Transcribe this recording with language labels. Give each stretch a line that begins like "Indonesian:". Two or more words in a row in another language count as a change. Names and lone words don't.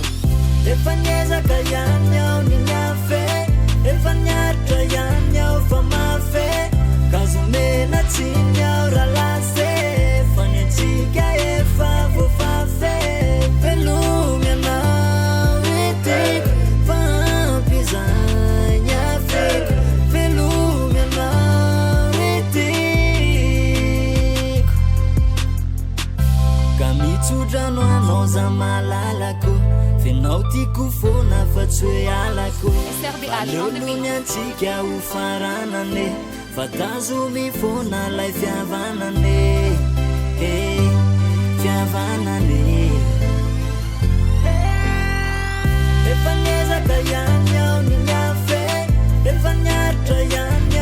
Malagasy: efa niezaka ihany aho ny niafe efa niaritra ihany aho fa mafe kazomena tsiny aho ralase fa ny antsika efa voafafe velomy anao reteko fa ampizany afeko velomy anao reteko ka mitsodrano anao za malalako fenao tiako fona fa tsy hoe alako
English: SRBH on the beat.
Malagasy: aleolony antsika ho faranane fa tazomy fona lay fiavanane fiavanane efa niezaka ihany aho ny niafe efa niaritra ihany